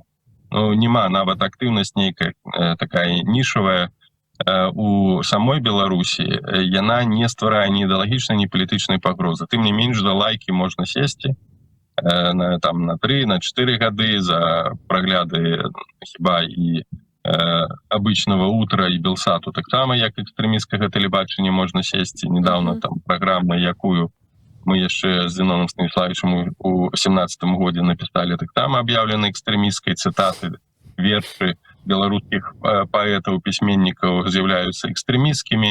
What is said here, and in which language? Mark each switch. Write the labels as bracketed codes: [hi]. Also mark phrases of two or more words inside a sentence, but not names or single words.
[be] Ну, няма нават актыўнасць нейкая такая нішавая у самой Беларусі, яна не стварае ні ідэалагічнай, ні палітычнай пагрозы. Тым не менш, за лайкі можна сесці на 3, на 4 гады за прагляды хіба і обычного утра и Белсату таксама як экстрэмісцкага тэлебачання можна сесці. Недавно там праграма, якую мы яшчэ з Зіноном Станіславовичем у 17-м годзе напісалі, таксама аб'яўлены экстрэмісцкай, цытаты, вершы беларускіх паэтаў, пісьменнікаў з'яўляюцца экстрэмісцкімі.